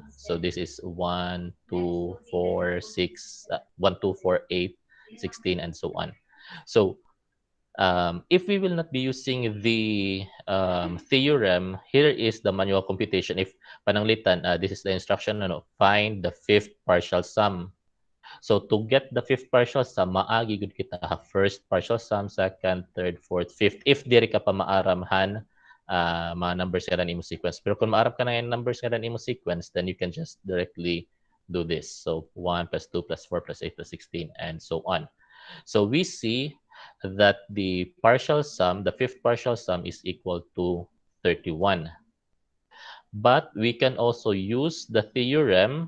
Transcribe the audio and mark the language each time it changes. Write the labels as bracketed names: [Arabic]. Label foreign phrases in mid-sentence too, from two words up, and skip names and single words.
[English] So this is 1, 2, 4, 6, 1, 2, 4, 8, 16, and so on. So if we will not be using the theorem, here is the manual computation. If pananglitan, this is the instruction, find the fifth partial sum. So to get the fifth partial sum, [Waray] maagi gud kita ha, [English] first partial sum, second, third, fourth, fifth. [Waray] If diri ka pa maaramhan mga numbers nga imo sequence. Pero kung maaram ka na yung [English] numbers [Waray] nga imo [English] sequence, then you can just directly do this. So 1 plus 2 plus 4 plus 8 plus 16 and so on. So we see that the partial sum, the fifth partial sum is equal to 31. But we can also use the theorem.